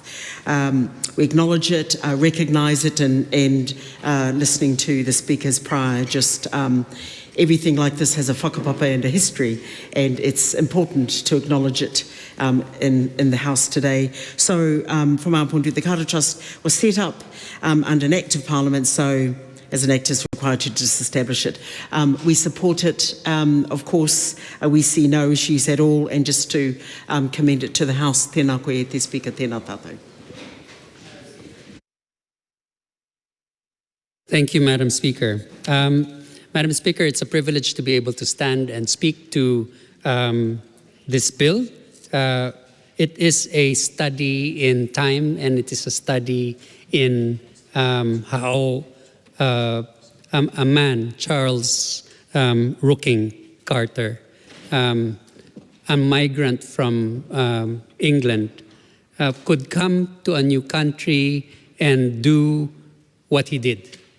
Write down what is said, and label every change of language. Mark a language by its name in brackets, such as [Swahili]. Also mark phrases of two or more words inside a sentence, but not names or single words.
[English] We acknowledge it, recognise it, and listening to the speakers prior, everything like this has a whakapapa and a history, and it's important to acknowledge it in the House today. So from our point of view, the Carter Trust was set up under an Act of Parliament, so as an Act is required to disestablish it. We support it, of course. We see no issues at all, and just to commend it to the House. [Māori] Tēnā koe te Speaker, tēnā tātou. [English] Thank you, Madam Speaker. Madam Speaker, it's a privilege to be able to stand and speak to this bill. It is a study in time, and it is a study in how a man, Charles Rooking Carter, a migrant from England, could come to a new country and do what he did.